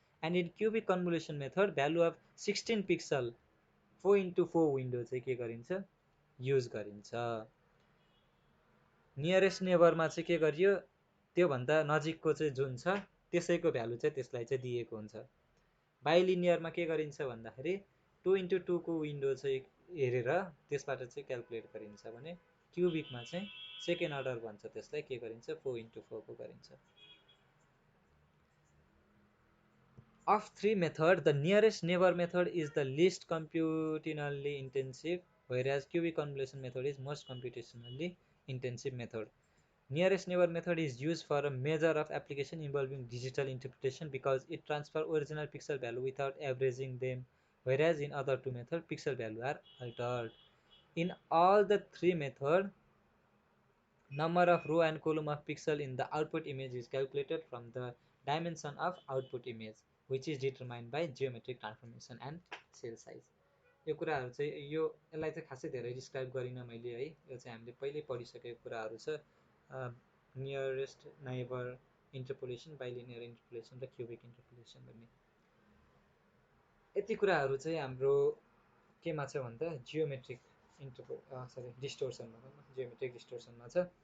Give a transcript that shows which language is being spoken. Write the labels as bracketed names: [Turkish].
[English] And in cubic convolution method, value of 16 pixel 4x4 window [Nepali] चाहिँ के गरिन्छ use गरिन्छ। नियरेस्ट नेबरमा चाहिँ के गरियो त्यो भन्दा नजिकको चाहिँ जुन छ त्यसैको भ्यालु चाहिँ त्यसलाई चाहिँ दिएको हुन्छ। बाइलिनियरमा के गरिन्छ भन्दाखेरि 2x2 को विन्डो चाहिँ हेरेर त्यसबाट चाहिँ क्याल्कुलेट गरिन्छ भने क्युबिकमा चाहिँ सेकेन्ड अर्डर भन्छ त्यसलाई के गरिन्छ 4x4 को गरिन्छ। [English] Of three methods, the nearest neighbor method is the least computationally intensive, whereas cubic convolution method is most computationally intensive method. Nearest neighbor method is used for a measure of application involving digital interpretation because it transfers original pixel value without averaging them, whereas in other two methods, pixel value are altered. In all the three methods, number of row and column of pixel in the output image is calculated from the dimension of output image, which is determined by geometric transformation and cell size. [Nepali] यो कुराहरू चाहिँ यसलाई चाहिँ खासै धेरै describe गरिन मैले है, यो चाहिँ हामीले पहिल्यै पढिसकेको कुराहरू छ। नियरेस्ट नेबर इन्टरपोलेसन, बाइलिनियर इन्टरपोलेसन र क्युबिक इन्टरपोलेसन भन्ने यति कुराहरू चाहिँ हाम्रो केमा छ भन्दा जियोमेट्रिक डिस्टोर्सन भनौँ न, जियोमेट्रिक डिस्टोर्सनमा छ।